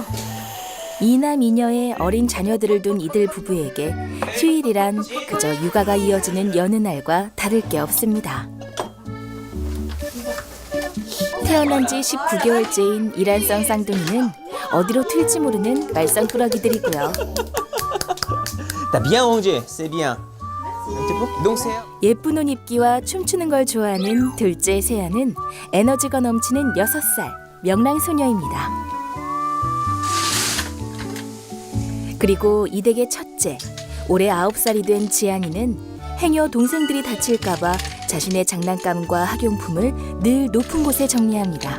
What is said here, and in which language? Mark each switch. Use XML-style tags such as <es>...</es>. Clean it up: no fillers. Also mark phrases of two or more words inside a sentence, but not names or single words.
<ko>이남 이녀의 어린 자녀들을 둔 이들 부부에게 휴일이란 그저 육아가 이어지는 여느 날과 다를 게 없습니다. 태어난 지 19개월째인 이란성 쌍둥이는 어디로 튈지 모르는 말썽꾸러기들이고요.</ko> <fr>T'as bien rangé, c'est bien. Donc c'est</fr> <ko>예쁜 옷 입기와 춤추는 걸 좋아하는 둘째 세아는 에너지가 넘치는 6살 명랑소녀입니다. 그리고 이 댁의 첫째, 올해 9살이 된 지안이는 행여 동생들이 다칠까 봐 자신의 장난감과 학용품을 늘 높은 곳에 정리합니다.</ko>